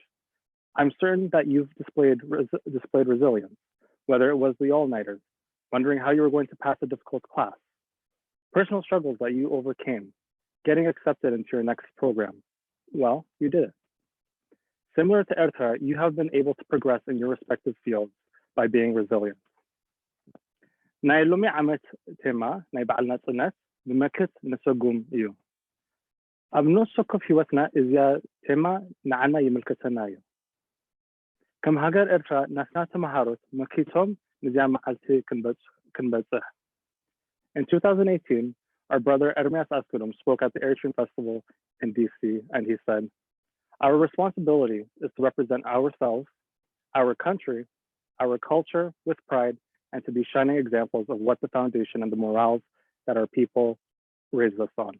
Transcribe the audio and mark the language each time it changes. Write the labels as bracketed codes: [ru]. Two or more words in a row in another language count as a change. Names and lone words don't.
[en] I'm certain that you've displayed resilience, whether it was the all-nighters, wondering how you were going to pass a difficult class, personal struggles that you overcame, getting accepted into your next program. Well, you did it. Similar to Eritrea, you have been able to progress in your respective fields by being resilient. [ti] ናይ ሎሚ ዓመት ቴማ ናይ በዓልና ጽነት ብመክት ንሰጉም እዩ ኣብ ነፍሲ ወከፍ ህይወትና እዚያ ቴማ ንዓና ይምልከተና እዩ ከም ሃገር ኤርትራ ናትና ተማሃሮት መኪቶም ንዚያ መዓልቲ ክንበጽሕ [en] In 2018, our brother Ermias Askudum spoke at the Eritrean Festival in DC, and he said, our responsibility is to represent ourselves, our country, our culture with pride, and to be shining examples of what the foundation and the morals that our people raised us on.